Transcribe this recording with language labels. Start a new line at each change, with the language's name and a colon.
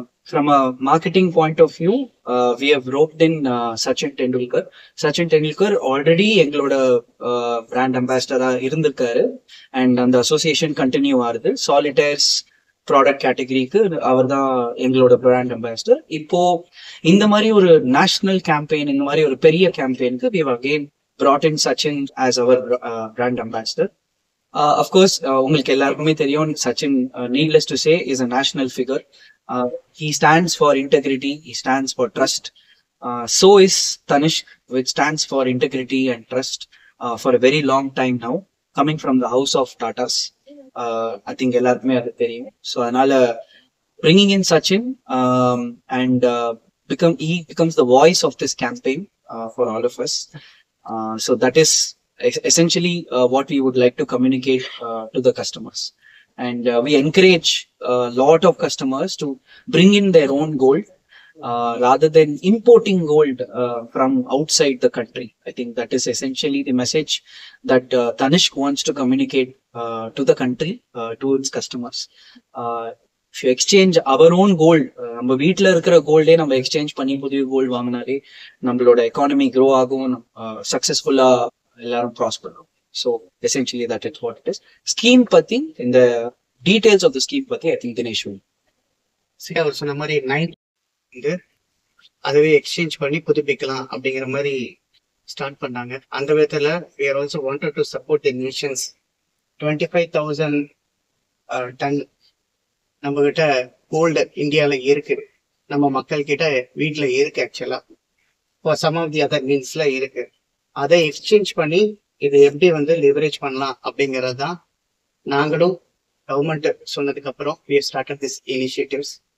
English: From a marketing point of view, we have roped in Sachin Tendulkar.
Tamil: Sachin Tendulkar already எங்களோட brand அம்பாசிடரா இருந்திருக்காரு and அந்த association continue ஆகுது. சாலிட்டேர்ஸ் product கேட்டகரிக்கு அவர் தான் எங்களோட பிராண்ட் அம்பாசிடர். இப்போ இந்த மாதிரி ஒரு நேஷனல் கேம்பெயின், இந்த மாதிரி ஒரு பெரிய கேம்பெயினுக்கு
English: we have again brought in Sachin as our brand ambassador. Of course
Tamil: உங்களுக்கு எல்லாருக்குமே தெரியும்,
English: Sachin needless to say is a national figure. He stands for integrity, he stands for trust. So is Tanishq, which stands for integrity and trust for a very long time now, coming from the house of Tatas. I think
Tamil: எல்லாருக்குமே அது தெரியும்.
English: so
Tamil: அதனால
English: bringing in Sachin and he becomes the voice of this campaign for all of us. So that is essentially what we would like to communicate to the customers. And we encourage a lot of customers to bring in their own gold rather than importing gold from outside the country. I think that is essentially the message that Tanishq wants to communicate to the country, to its customers. If you exchange our own gold,
Tamil: நம்ம வீட்டில் இருக்கிற கோல்டே நம்ம exchange பண்ணி புதிய gold வாங்கினாலே நம்மளோட economy grow ஆகும், சக்ஸஸ்ஃபுல்லாக எல்லாரும் ப்ராஸ்பர் ஆகும்.
English: So essentially that is what it is.
Tamil: Scheme பற்றி, இந்த
English: details of the scheme பற்றி I think Dinesh
Tamil: சரி, அவர் சொன்ன மாதிரி 9 வந்து அதுவே எக்ஸ்சேஞ்ச் பண்ணி புதுப்பிக்கலாம் அப்படிங்கிற மாதிரி ஸ்டார்ட் பண்ணாங்க. அந்த விதத்தில்
English: we are also wanted to support the nations.
Tamil: 25,000 ton நம்ம கிட்ட கோல்டு இந்தியாவில் இருக்கு, நம்ம மக்கள் கிட்ட வீட்டில் இருக்கு. ஆக்சுவலா இப்போ
English: some of the other மீன்ஸ்ல
Tamil: இருக்கு. அதை எக்ஸ்சேஞ்ச் பண்ணி இது எப்படி வந்து லிவரேஜ் பண்ணலாம் அப்படிங்கிறது தான் நாங்களும் கவர்மெண்ட் சொன்னதுக்கு அப்புறம்
English: we have started this initiatives.